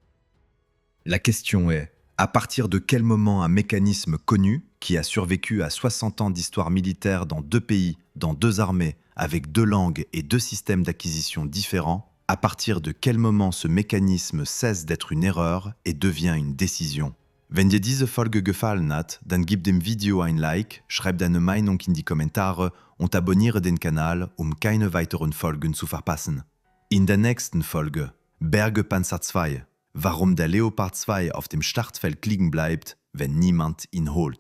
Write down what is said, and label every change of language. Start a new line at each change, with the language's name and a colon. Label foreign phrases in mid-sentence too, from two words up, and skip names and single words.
French: La question est, à partir de quel moment un mécanisme connu, qui a survécu à 60 ans d'histoire militaire dans 2 pays, dans 2 armées, avec 2 langues et 2 systèmes d'acquisition différents, à partir de quel moment ce mécanisme cesse d'être une erreur et devient une décision?
German: Wenn dir diese Folge gefallen hat, dann gib dem Video ein Like, schreib deine Meinung in die Kommentare und abonniere den Kanal, um keine weiteren Folgen zu verpassen. In der nächsten Folge Berge Panzer II, warum der Leopard 2 auf dem Startfeld liegen bleibt, wenn niemand ihn holt.